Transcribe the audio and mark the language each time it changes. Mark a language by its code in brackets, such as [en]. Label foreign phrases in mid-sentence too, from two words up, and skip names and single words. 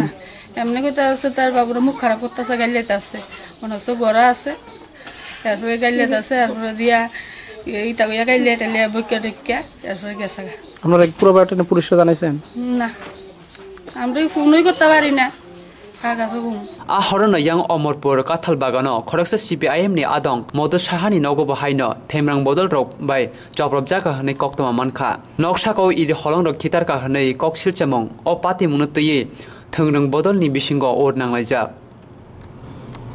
[bn] এমনি কইতে আছে তার বাবুর মুখ খারাপ করতেছে গাইলেতে আছে মনে হচ্ছে ঘরে আছে তারপরে গাইলেতে আছে তারপরে দিয়া ইটা কইয়া গাইলে টেলে বইকা ঢেকা তারপরে গেছে। আপনারা পুরো ব্যাপারটা পুলিশকে জানাইছেন? না আমরা ফোনই করতে পারি না [trp] ahorno yang Omorpur Kathal Bagano Khoroksa CPIM ni adong modu sahani nogobo haino themrang bodol rok bai Choprob jaka hane koktoma manka noksha ko iri holong rok khitar ka hane koksil chamong o Patimung tuyi thungrang bodol ni Bisingo or nanglai jak.